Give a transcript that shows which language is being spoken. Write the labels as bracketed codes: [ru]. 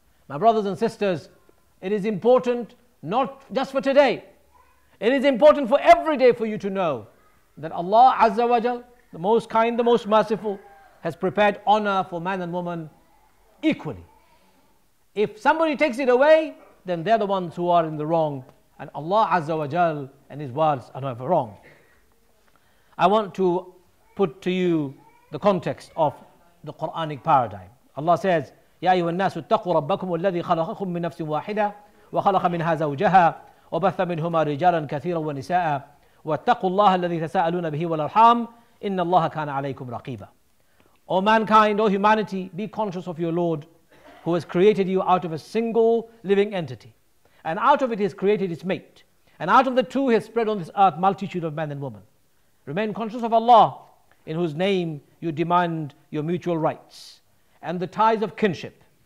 [en] My brothers and sisters, it is important not just for today, it is important for every day for you to know that Allah Azza wa Jal, the most kind, the most merciful, has prepared honor for man and woman equally. If somebody takes it away, then they're the ones who are in the wrong, and Allah Azza wa Jal and His words are never wrong. I want to put to you the context of the Quranic paradigm. [ar] Allah says, يا أيها الناس اتقوا ربكم الذي خلقكم من نفس واحدة وخلق منها زوجها وبث منهما رجالا كثيرا ونساء واتقوا الله الذي تساءلون به والأرحام إن الله كان عليكم رقيبا. [en] O mankind, O humanity, be conscious of your Lord who has created you out of a single living entity, and out of it He has created its mate, and out of the two He has spread on this earth multitude of man and woman. Remain conscious of Allah, in whose name you demand your mutual rights and the ties of kinship.